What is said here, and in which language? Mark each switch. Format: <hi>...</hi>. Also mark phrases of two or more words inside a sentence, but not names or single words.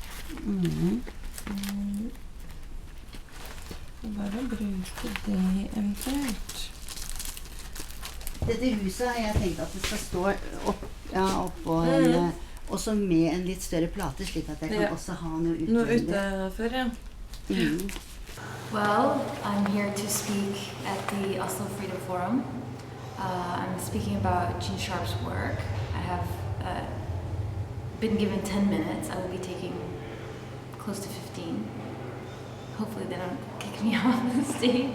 <no>Bare bruke det eventuelt. Dette huset har jeg tenkt at det skal stå oppå også med en litt større plate, slik at jeg kan også ha noe utvendig. Noe utenfor, ja.</no> <en>Well, I'm here to speak at the Oslo Freedom Forum. I'm speaking about Gene Sharp's work. I have been given 10 minutes. I will be taking close to 15. Hopefully they don't kick me off the stage.</en>